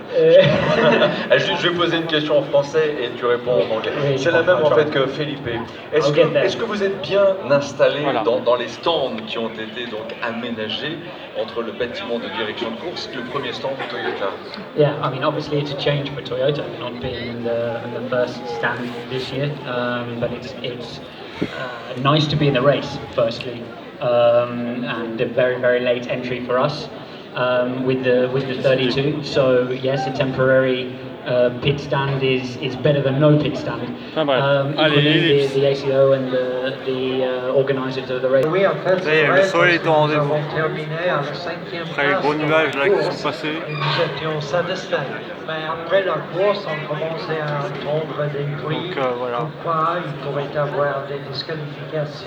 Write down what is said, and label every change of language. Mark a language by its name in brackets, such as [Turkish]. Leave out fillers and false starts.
[French] Je vais poser une question en français et tu réponds en anglais. Oui, c'est la même en fait que Felipe. Est-ce que vous êtes bien installé dans les stands qui ont été donc aménagés entre le bâtiment de direction de course et le premier stand de Toyota? [English] Yeah, I mean obviously it's a change for Toyota, not being in the first stand this year, but it's nice to be in the race firstly, and a very late entry for us. With the 32, so yes, a temporary pit stand is better than no pit stand. [French] Allez, [English] the ACO and the organisers of the race. [French] Oui, en fait, ça y est, le soleil est au rendez-vous. Terminé à la 5e Après les gros nuages là qui sont passés. Nous étions satisfaits. Mais après la course, on commençait à entendre des bruits. Donc voilà. Pourquoi il pourrait y avoir des disqualifications.